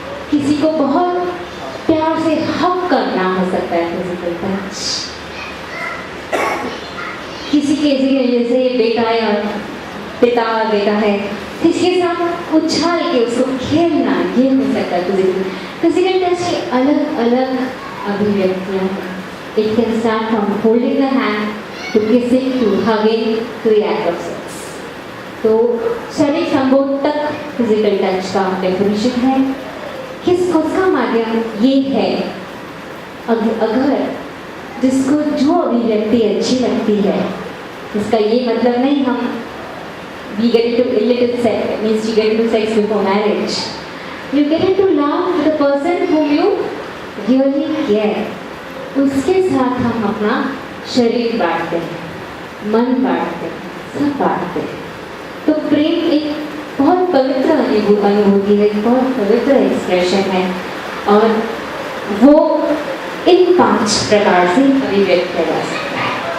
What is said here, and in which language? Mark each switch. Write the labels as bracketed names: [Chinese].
[Hindi] किसी को बहुत प्यार से हक करना हो सकता है फिजिकल टच। किसी के जैसे बेटा या पिता बेटा है, किसी के साथ उछाल के उसको खेलना, ये हो सकता है फिजिकल टच की अलग अलग अभिव्यक्तियाँ हैं। [English] It can start from holding the hand to kissing to hugging to the act of sex. [Hindi] तो शारीरिक संभोग तक फिजिकल टच का डेफिनेशन है। किस उसका माध्यम ये है, अगर जिसको जो अभिव्यक्ति अच्छी लगती है, इसका ये मतलब नहीं हम [English] we get into illicit sex, means you get into sex before marriage. You get into love with the person whom you really care. [Hindi] उसके साथ हम अपना शरीर बांटते हैं, मन बांटते हैं, सब बांटते हैं। तो प्रेम एक बहुत पवित्र अनुभूति है, एक बहुत पवित्र एक्सप्रेशन है, और वो इन 5 प्रकार से अभिव्यक्त किया जा सकता है।